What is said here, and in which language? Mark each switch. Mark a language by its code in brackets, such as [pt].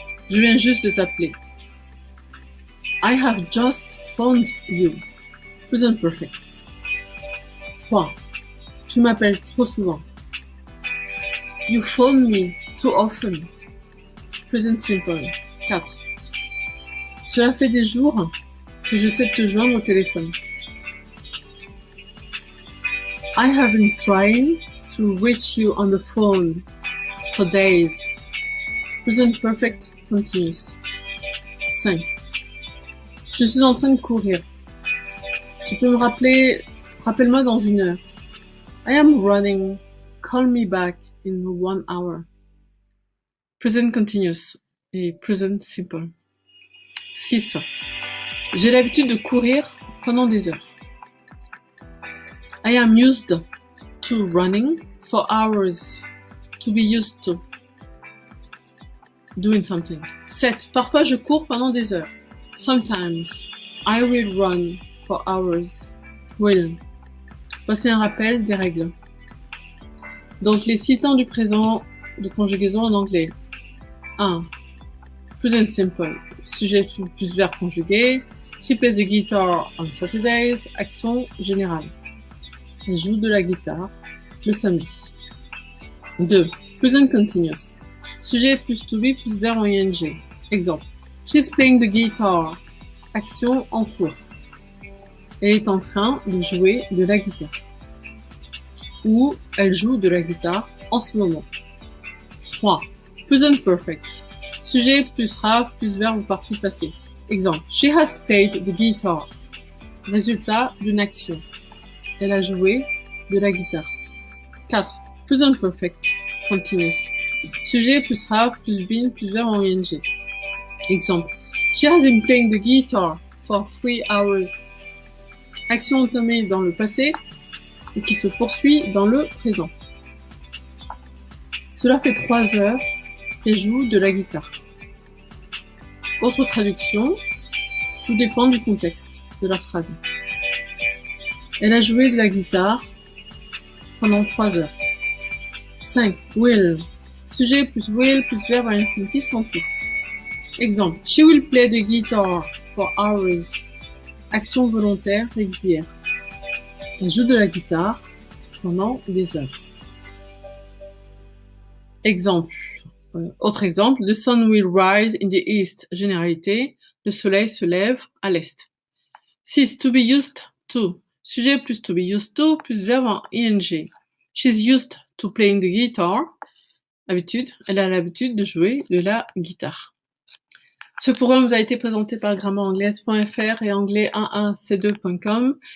[fr] Je viens juste de t'appeler. [en] I have just phoned you. Present perfect. 3. [fr] Tu m'appelles trop souvent. [en] You phone me too often. Present simple. 4. [fr] Cela fait des jours que j'essaie de te joindre au téléphone. [en] I have been trying to reach you on the phone for days. Present perfect continuous. 5. [fr] Je suis en train de courir. Tu peux me rappeler, rappelle-moi dans 1 heure. [en] I am running. Call me back in 1 hour. Present continuous et present simple. 6. [fr] J'ai l'habitude de courir pendant des heures. [en] I am used to running for hours. To be used to. Doing something. 7. [fr] Parfois je cours pendant des heures. [en] Sometimes I will run for hours. Will. [fr] Voici un rappel des règles. Donc les 6 temps du présent de conjugaison en anglais. 1. Present simple. Sujet plus verbe conjugué. [en] She plays the guitar on Saturdays. [fr] Action générale. Elle joue de la guitare le samedi. 2. Present continuous. Sujet plus to be plus verbe en ing. Exemple. [en] She's playing the guitar. [fr] Action en cours. Elle est en train de jouer de la guitare. Ou elle joue de la guitare en ce moment. 3. Present perfect. Sujet plus have plus verbe au participe passé. Exemple. [en] She has played the guitar. [fr] Résultat d'une action. Elle a joué de la guitare. 4. Present perfect. Continuous. Sujet plus have plus been plus verbe en ing. Exemple. [en] She has been playing the guitar for 3 hours. [fr] Action entamée dans le passé et qui se poursuit dans le présent. Cela fait 3 heures qu'elle joue de la guitare. Autre traduction, tout dépend du contexte de la phrase. Elle a joué de la guitare pendant 3 heures. 5. Will. Sujet plus will plus verbe à l'infinitif sans tout. Exemple. [en] She will play the guitar for hours. [fr] Action volontaire régulière. Elle joue de la guitare pendant des heures. Exemple. Autre exemple. [en] The sun will rise in the east. [fr] Généralité. Le soleil se lève à l'est. 6. To be used to. Sujet plus to be used to plus verbe en ing. [en] She's used to playing the guitar. [fr] Habitude. Elle a l'habitude de jouer de la guitare. Ce programme vous a été présenté par grammairanglaise.fr et anglais11c2.com.